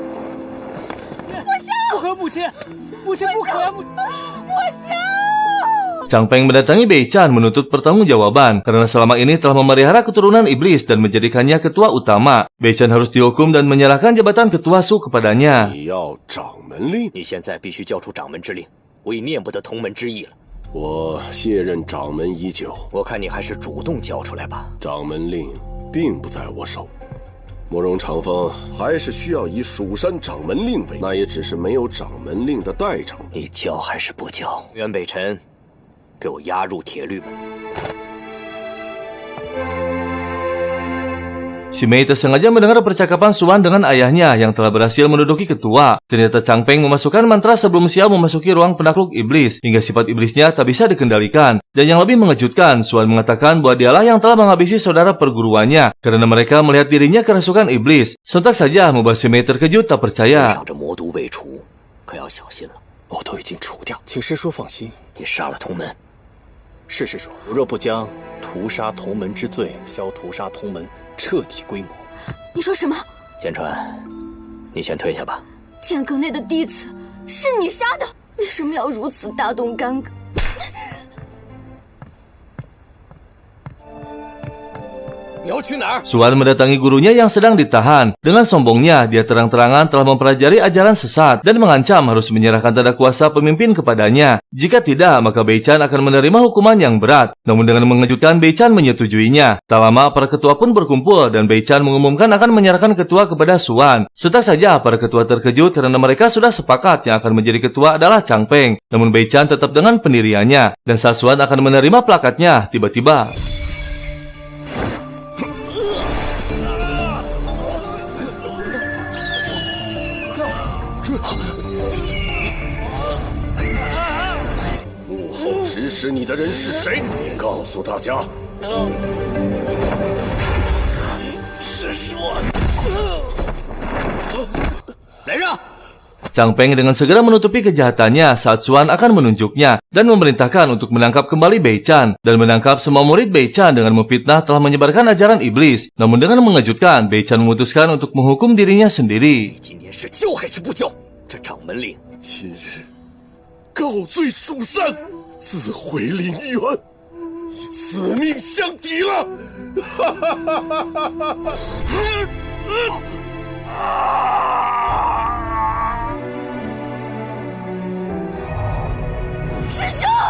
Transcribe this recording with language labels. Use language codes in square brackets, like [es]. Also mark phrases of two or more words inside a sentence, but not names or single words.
[zh] 不可，母亲，母亲不可，我想。 [id] Chang Peng mendatangi Bei Chan menuntut pertanggungjawaban karena selama ini telah memelihara keturunan iblis dan menjadikannya ketua utama. Bei Chan harus dihukum dan menyerahkan jabatan ketua Su kepadanya. [zh] 你要掌门令，你现在必须交出掌门之令，我已念不得同门之意了。我卸任掌门已久，我看你还是主动交出来吧。掌门令并不在我手。慕容长风还是需要以蜀山掌门令为，那也只是没有掌门令的代掌门。你交还是不交？袁北辰，给我押入铁律门。 [id] Si Mei tersengaja mendengar percakapan Suan dengan ayahnya yang telah berhasil menduduki ketua. Ternyata Chang Peng memasukkan mantra sebelum Xiao memasuki ruang penakluk iblis, hingga sifat iblisnya tak bisa dikendalikan. Dan yang lebih mengejutkan, Suan mengatakan bahwa dialah yang telah menghabisi saudara perguruannya, karena mereka melihat dirinya kerasukan iblis. Sontak saja membuat si Mei terkejut tak percaya. [zh] 想着魔毒未除，可要小心了。我都已经除掉，请师叔放心。你杀了同门，是师叔，我若不将屠杀同门之罪消屠杀同门，彻底归魔。你说什么？剑川，你先退下吧。剑阁内的弟子是你杀的，为什么要如此大动干戈？你要去哪儿？ [id] Suan mendatangi gurunya yang sedang ditahan. Dengan sombongnya, dia terang-terangan telah mempelajari ajaran sesat dan mengancam harus menyerahkan tanda kuasa pemimpin kepadanya. Jika tidak, maka Bei Chan akan menerima hukuman yang berat. Namun dengan mengejutkan, Bei Chan menyetujuinya. Tak lama, para ketua pun berkumpul dan Bei Chan mengumumkan akan menyerahkan ketua kepada Suan. Sontak saja, para ketua terkejut karena mereka sudah sepakat yang akan menjadi ketua adalah Chang Peng. Namun Bei Chan tetap dengan pendiriannya. Dan saat Suan akan menerima plakatnya, tiba-tiba [zh] 幕后指使你的人是谁？你告诉大家。是说，来人！ [id] Chang Peng dengan segera menutupi kejahatannya saat Suan akan menunjuknya dan memerintahkan untuk menangkap kembali Bei Chan dan menangkap semua murid Bei Chan dengan memfitnah telah menyebarkan ajaran iblis. Namun dengan mengejutkan, Bei Chan memutuskan untuk menghukum dirinya sendiri. [zh] 今天是交还是不交？这掌门令，今日告罪蜀山，自毁凌渊，以此命相抵了。师兄！